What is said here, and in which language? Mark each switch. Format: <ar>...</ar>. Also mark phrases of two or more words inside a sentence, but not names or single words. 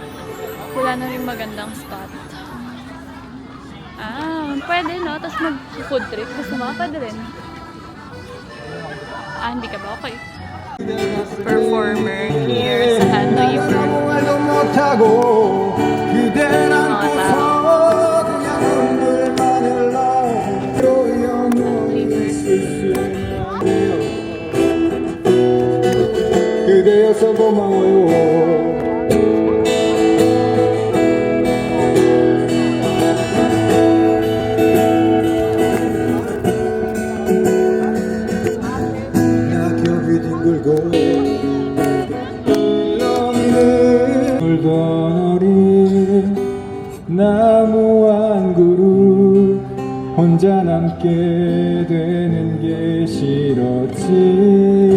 <tl>Wala na rin magandang spot. Pwede, no? Tapos mag-</tl> <en>food trip.</en> <tl>Gusto mo pa rin. Hindi ka ba? Okay.</tl> <en>Performer here sa Hanoi River.</en> <tl>Mga tao.</tl> <ko>그대여서 고마워요. 낙엽이 뒹굴고 울렁이는 울던 어린 나무 한 그루 혼자 남게 되는 게 싫었지.</ko>